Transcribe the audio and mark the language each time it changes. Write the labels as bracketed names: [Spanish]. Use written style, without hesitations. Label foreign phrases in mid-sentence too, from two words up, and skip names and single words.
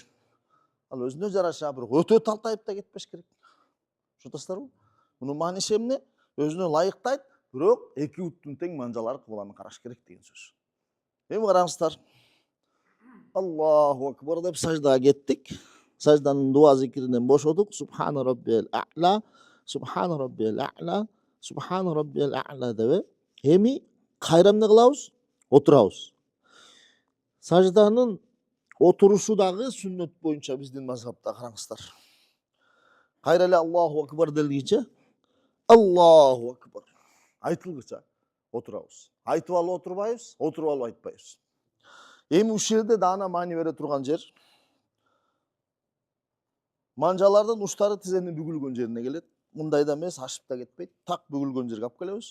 [Kyrgyz] Ал өзүнө жараша бирок өтө талтайып да кетпеш керек. Түшүнүп атасыздарбы? Мунун мааниси эмне? Өзүнө ылайыктайт, бирок эки буттун тең манжалары кыбланы караш керек деген сөз. Эми караңыздар. [Arabic] الله أكبر [Kyrgyz] деп саждага кеттик. Сажданын дуа зикиринен бошодук. [Arabic] سبحان ربي الأعلى، سبحان ربي الأعلى، سبحان ربي الأعلى деп. [Kyrgyz] Эми кайра эмне кылабыз? Отурабыз. Сажданын отурушу дагы сүннөт боюнча биздин мазхабта караңыздар. Кайра эле [Arabic] الله أكبر [Kyrgyz] делгиче [Arabic] الله أكبر [Kyrgyz] айтылгыча отурабыз. Айтып алып отурбайбыз, отуруп алып айтпайбыз. Эми ушул жерде даана маани бере турган жер манжалардын уштары тизенин бүгүлгөн жерине келет. Мындайда эмес, ашып да кетпейт. Так бүгүлгөн жерге алып келебиз.